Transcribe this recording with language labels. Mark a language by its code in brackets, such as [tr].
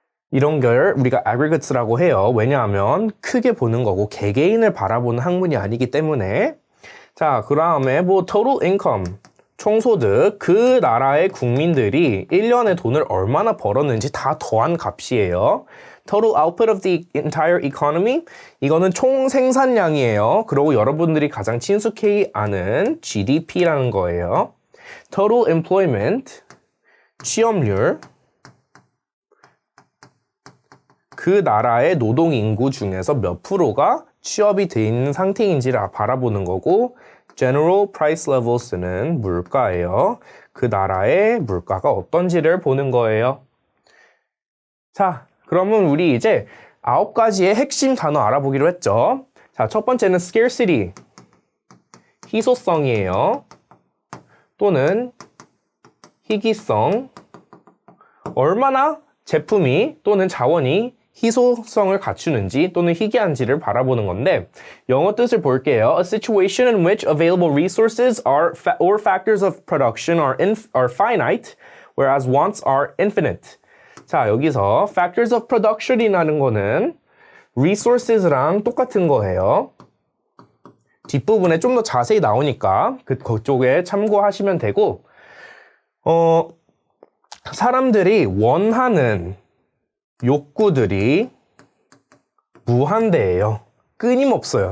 [ko] 이런 걸 우리가 aggregates라고 해요. 왜냐하면 크게 보는 거고 개개인을 바라보는 학문이 아니기 때문에. 자, 그 다음에 total income, 총소득, 그 나라의 국민들이 1년에 돈을 얼마나 벌었는지 다 더한 값이에요. [en] Total output of the entire economy, [ko] 이거는 총 생산량이에요. 그리고 여러분들이 가장 친숙히 아는 GDP라는 거예요. Total employment, 취업률, 그 나라의 노동 인구 중에서 몇 프로가 취업이 돼 있는 상태인지를 바라보는 거고 General Price Levels는 물가예요. 그 나라의 물가가 어떤지를 보는 거예요. 자, 그러면 우리 이제 9가지의 핵심 단어 알아보기로 했죠. 자, 첫 번째는 scarcity, 희소성이에요. 또는 희귀성, 얼마나 제품이 또는 자원이 희소성을 갖추는지 또는 희귀한지를 바라보는 건데 영어 뜻을 볼게요. [en] A situation in which available resources or factors of production are finite, whereas wants are infinite. [ko] 자, 여기서 factors of production이라는 거는 resources랑 똑같은 거예요. 뒷부분에 좀 더 자세히 나오니까 그쪽에 참고하시면 되고 사람들이 원하는 욕구들이 무한대예요. 끊임없어요.